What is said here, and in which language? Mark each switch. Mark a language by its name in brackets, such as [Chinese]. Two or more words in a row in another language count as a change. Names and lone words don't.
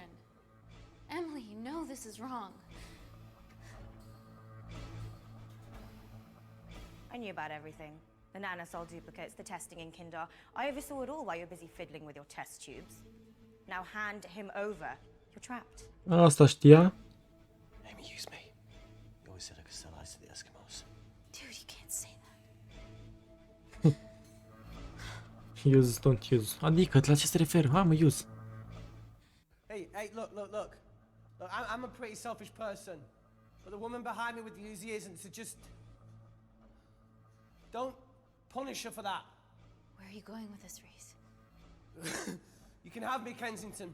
[English] Emily, you know this is wrong. I knew about everything. The nanosol duplicates, the testing in Kindar. I oversaw it all while you're busy fiddling with your test tubes. Now hand him over. You're trapped. [Romanian] Asta știa. [English] Amy, use me. You always said I could sell ice to the Eskimos. Dude, you can't say that. Use, don't use. [Romanian] Adică, la ce se referă? Ha, mă, use. [English] Hey, look. Look, I'm a pretty selfish person. But the woman behind me with the Uzi isn't, so just... Don't punish her for that. Where are you going with this, Reese? You can have me, Kensington.